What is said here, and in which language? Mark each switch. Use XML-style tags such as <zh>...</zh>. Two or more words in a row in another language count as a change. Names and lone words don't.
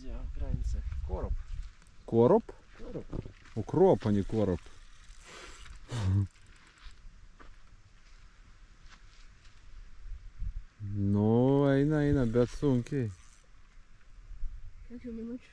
<ru>Украинцы. Короб. Короб? Короб. Укроп, а не короб.</ru> <lt>Nu, eina, bet sunkiai. Kiek jau minučių?</lt>